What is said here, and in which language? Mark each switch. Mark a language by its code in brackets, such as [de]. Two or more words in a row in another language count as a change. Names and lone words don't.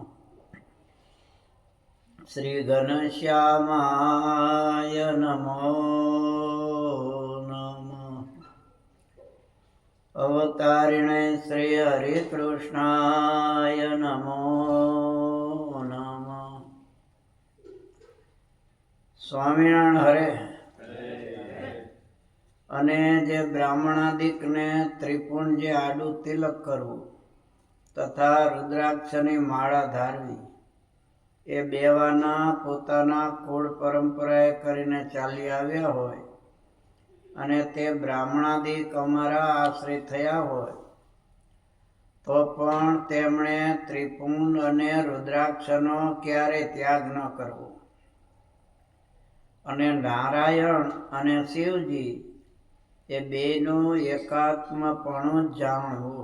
[sa] श्री घनश्यामाय नमो नमः। अवतारिणे श्री हरिकृष्णाय नमो नमः। स्वामिनारायण हरे। [gu] અને જે બ્રાહ્મણાદિકને ત્રિપુંજે આડું તિલક કરવું તથા રુદ્રાક્ષની માળા ધારવી એ બેવાના પોતાના કુળ પરંપરાએ કરીને ચાલી આવ્યા હોય અને તે બ્રાહ્મણાદિક અમારા આશ્રિત થયા હોય તો પણ તેમણે ત્રિપુંજ અને રુદ્રાક્ષનો ક્યારેય ત્યાગ ન કરવો અને નારાયણ અને શિવજી એ બેનું એકાત્મપણું જાણવું.